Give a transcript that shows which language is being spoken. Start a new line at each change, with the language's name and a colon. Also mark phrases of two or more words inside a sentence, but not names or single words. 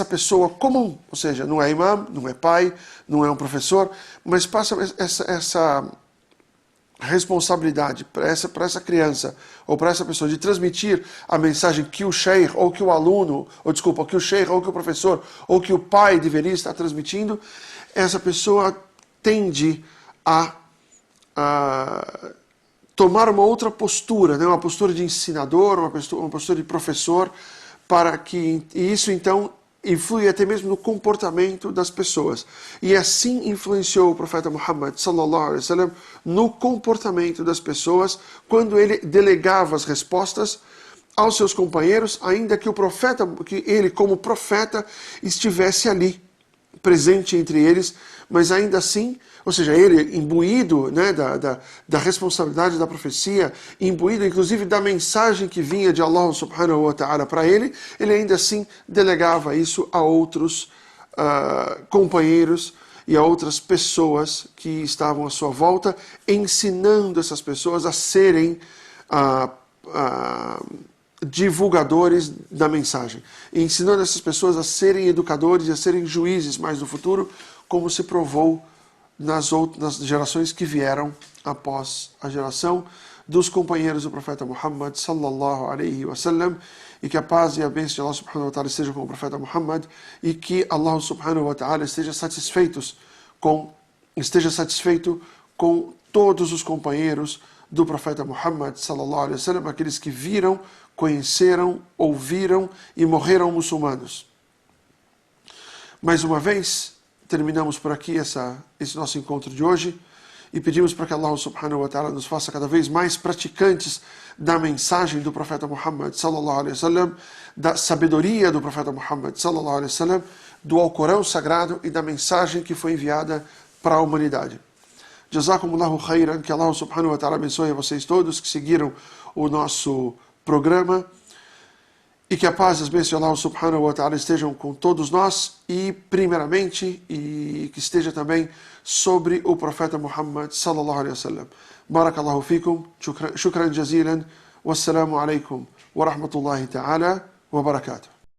Portuguese: pessoa comum, ou seja, não é imam, não é pai, não é um professor, mas passa essa responsabilidade para essa criança ou para essa pessoa de transmitir a mensagem que o sheikh ou que o aluno, que o sheikh ou que o professor ou que o pai deveria estar transmitindo, essa pessoa tende a tomar uma outra postura, né? Uma postura de ensinador, uma postura de professor, e isso então influi até mesmo no comportamento das pessoas. E assim influenciou o profeta Muhammad
Arabic: صلى الله عليه وسلم
Portuguese: no comportamento das pessoas quando ele delegava as respostas aos seus companheiros, ainda que ele como profeta estivesse ali, presente entre eles, mas ainda assim, ou seja, ele imbuído, né, da responsabilidade da profecia, imbuído inclusive da mensagem que vinha de Allah
Arabic: سبحانه وتعالى
Portuguese: para ele ainda assim delegava isso a outros companheiros e a outras pessoas que estavam à sua volta, ensinando essas pessoas a serem divulgadores da mensagem, ensinando essas pessoas a serem educadores e a serem juízes mais no futuro, como se provou nas gerações que vieram após a geração dos companheiros do profeta Muhammad
Arabic: صلى الله عليه وسلم,
Portuguese: e que a paz e a bênção de Allah
Arabic: سبحانه وتعالى
Portuguese: estejam com o profeta Muhammad, e que Allah
Arabic: سبحانه وتعالى
Portuguese: esteja satisfeito com todos os companheiros do profeta Muhammad
Arabic: صلى الله عليه وسلم,
Portuguese: aqueles que viram, conheceram, ouviram e morreram muçulmanos. Mais uma vez, terminamos por aqui esse nosso encontro de hoje e pedimos para que Allah
Arabic: سبحانه وتعالى
Portuguese: nos faça cada vez mais praticantes da mensagem do profeta Muhammad
Arabic: صلى الله عليه وسلم,
Portuguese: da sabedoria do profeta Muhammad
Arabic: صلى الله عليه وسلم,
Portuguese: do Alcorão sagrado e da mensagem que foi enviada para a humanidade.
Arabic: جزاكم الله خيرا,
Portuguese: que Allah
Arabic: سبحانه وتعالى
Portuguese: abençoe a vocês todos que seguiram o nosso programa, e que a paz e as bênçãos de Allah
Arabic: سبحانه وتعالى
Portuguese: estejam com todos nós, e primeiramente, e que esteja também sobre o profeta Muhammad
Arabic: صلى الله عليه وسلم. بارك الله فيكم، شكرا جزيلا، والسلام عليكم ورحمة الله تعالى وبركاته.